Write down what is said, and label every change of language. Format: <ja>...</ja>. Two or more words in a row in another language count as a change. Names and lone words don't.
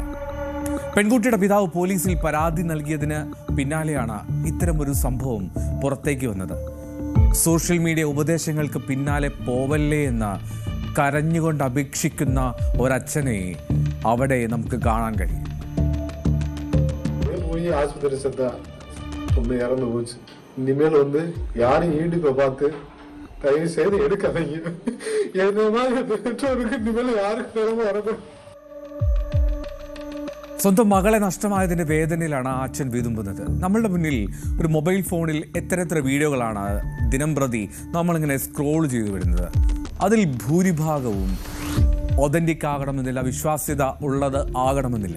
<ml>പെൺകുട്ടിയുടെ പിതാവ് പോലീസിൽ പരാതി നൽകിയതിന് പിന്നാലെയാണ് ഇത്തരമൊരു സംഭവം പുറത്തേക്ക് വന്നത്.</ml> <en>social media</en> <ml>ഉപദേശങ്ങൾക്ക് പിന്നാലെ പോവല്ലേ എന്ന് കരഞ്ഞുകൊണ്ട് അപേക്ഷിക്കുന്ന ഒരച്ഛനെ അവിടെ നമുക്ക് കാണാൻ കഴിയും.</ml> <ta>இனிமேல் யாரும் யூடியூப்பை பார்த்து தயவு செய்து எடுக்காதீங்க. என்ன மாதிரி பெற்றோருக்கு இனிமேல் யாருக்கு வரணும்.</ta> <ml>സ്വന്തം മകളെ നഷ്ടമായതിൻ്റെ വേദനയിലാണ് ആ അച്ഛൻ വിതുമ്പുന്നത്. നമ്മളുടെ മുന്നിൽ ഒരു മൊബൈൽ ഫോണിൽ എത്ര വീഡിയോകളാണ് ദിനം പ്രതി നമ്മളിങ്ങനെ സ്ക്രോൾ ചെയ്തു വരുന്നത്. അതിൽ ഭൂരിഭാഗവും ഒതൻറ്റിക് ആകണമെന്നില്ല, വിശ്വാസ്യത ഉള്ളത് ആകണമെന്നില്ല.</ml>